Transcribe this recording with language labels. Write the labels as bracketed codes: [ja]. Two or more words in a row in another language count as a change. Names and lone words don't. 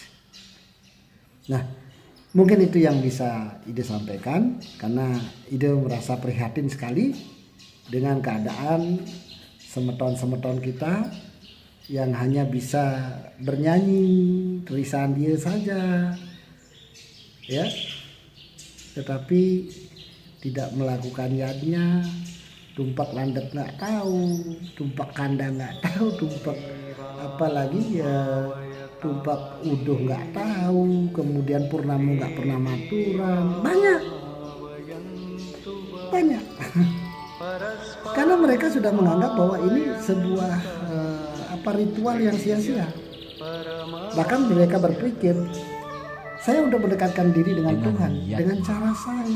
[id] Nah, mungkin itu yang bisa Ide sampaikan karena Ide merasa prihatin sekali dengan keadaan semeton-semeton kita yang hanya bisa bernyanyi tulisan dia saja, ya, tetapi tidak melakukan yadnya. Tumpak landet nggak tahu, tumpak kanda nggak tahu, tumpak apalagi ya tumpak uduh nggak tahu, kemudian purnamo nggak pernah maturan, banyak karena mereka sudah menganggap bahwa ini sebuah ritual yang sia-sia. Bahkan mereka berpikir, saya udah mendekatkan diri dengan Tuhan dengan cara saya